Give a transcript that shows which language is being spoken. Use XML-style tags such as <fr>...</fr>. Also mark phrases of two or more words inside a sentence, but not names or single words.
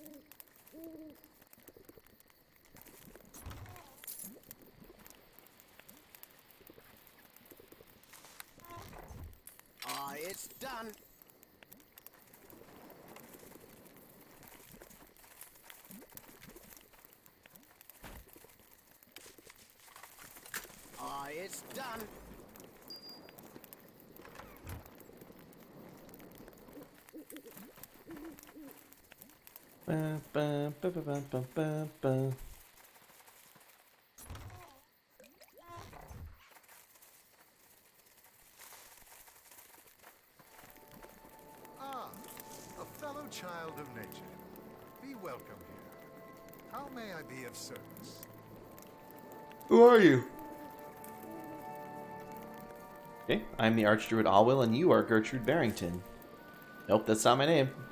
<en>It's done. It's done. Ba, ba, ba, ba, ba, ba, ba, ba. A fellow child of nature. Be welcome here. How may I be of service? Who are you? Okay, I'm the Archdruid Alwill, and you are Gertrude Barrington. Nope, that's not my name.</en>